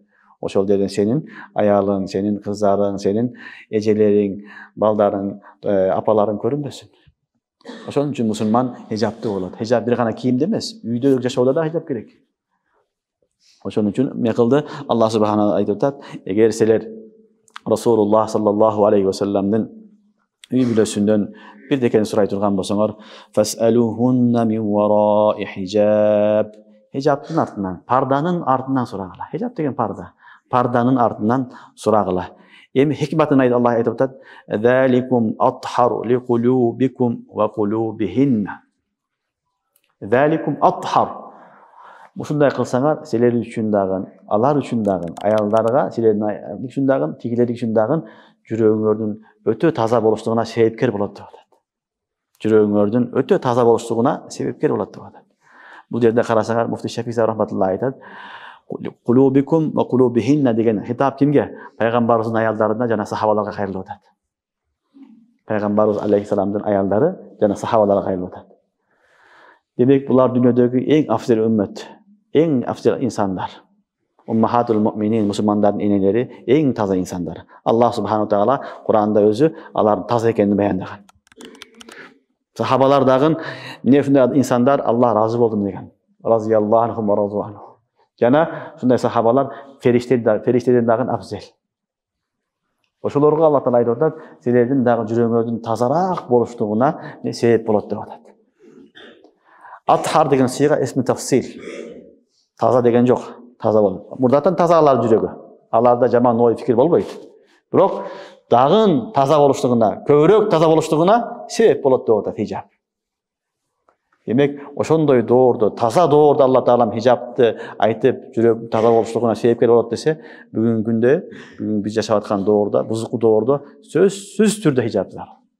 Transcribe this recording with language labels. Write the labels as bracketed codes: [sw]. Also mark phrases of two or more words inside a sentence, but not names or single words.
[ky] Ошол жерден сенин аялың, сенин кыздарың, сенин эжелериң, балдарың, апаларың көрүнбөсүн. Ошон үчүн мусулман хижабтуу болот. Хижаб бир гана кийимде эмес, үйдө жашоодо да хижаб керек. Ошон үчүн эмне кылды? [ar] الله سبحانه [ky] айтып атат: "Эгер силер [ar] رسول الله صلى الله عليه وسلم [ky] үй бүлөсүндөн бирдекени сурай турган болсоңор, [ar] فاسألوهن من وراء حجاب." [ky] Хижабтын артынан, парданын артынан сурагыла. Хижаб деген парда. Парданын артынан сурагыла. Эми хикматын Аллах айтып атат: [ar] "ذلكم أطهر لقلوبكم وقلوبهن." ذلكم أطهر. [ky] Ушундай кылсаңар, силер үчүн дагы, алар үчүн дагы, аялдарга, силердин үчүн дагы, тигилер үчүн дагы жүрөгүңөрдүн өтө таза болуштугуна себепкер болот деп атат. Жүрөгүңөрдүн өтө таза болуштугуна себепкер болот деп атат. Бул жерде карасаңар, Муфти Шафии рахматуллахи айтат: [ar] "قلوبكم وقلوبهن" [ky] деген хитап кимге? Пайгамбарыбыздын аялдарына жана сахабаларга кайрылып атат. Пайгамбарыбыз алейхиссаламдын аялдары жана сахабаларга кайрылып атат. Демек, булар дүйнөдөгү эң афзал үммөт, эң афзал инсандар. [ar] أمهات المؤمنين, [ky] мусулмандардын энелери эң таза инсандар. [ar] الله سبحانه وتعالى [ky] Кур'анда өзү алардын таза экенин баяндаган. Сахабалар дагы нефундай инсандар Аллах разы болду деген. [ar] رضي الله عنهم ورضوا عنه. [ky] Жана ушундай сахабалар фериштеден дагы афзал. Ошолорго Аллах таала айтып атат: "Силердин дагы жүрөгүңөрдүн тазараак болуштугуна себеп болот" деп атат. Athar деген сыйга esmi tafsil. Таза деген жоқ. Таза бол. Мурдаттан тазалар жүрөгү. Аларда жаман ой фикир болбойт. Бирок дагын таза болуштугуна, көбүрөөк таза болуштугуна себеп болот деп атат хижаб. Демек, ошондой доорду, таза доорду Алла Таалам хижабты айтып, жүрөк таза болуштугуна себепкер болот десе, бүгүнкү күндө, бүгүн биз жашап аткан доордо, бузуку доордо сөзсүз түрдө хижаб бар.